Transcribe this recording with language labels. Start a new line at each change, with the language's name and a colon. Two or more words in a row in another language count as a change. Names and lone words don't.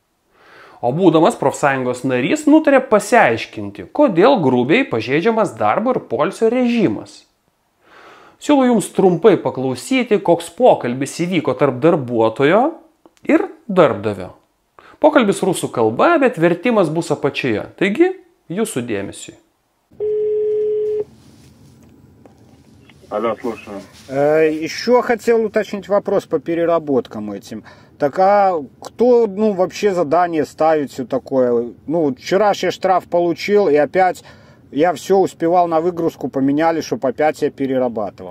Lithuanian: O būdamas profsąjungos narys nutarė pasiaiškinti, kodėl grubiai pažeidžiamas darbo ir poilsio režimas. Siūlau jums trumpai paklausyti, koks pokalbis įvyko tarp darbuotojo ir darbdavio. Pokalbis rusų kalba, bet vertimas bus apačioje. Таки, jūsų dėmesiui.
Russian: Алло, слушаю. Еще хотел уточнить вопрос по переработкам этим. Так а кто, вообще задание ставит все такое? Вчера я штраф получил, и опять я все успевал на выгрузку, поменяли, чтобы опять я перерабатывал.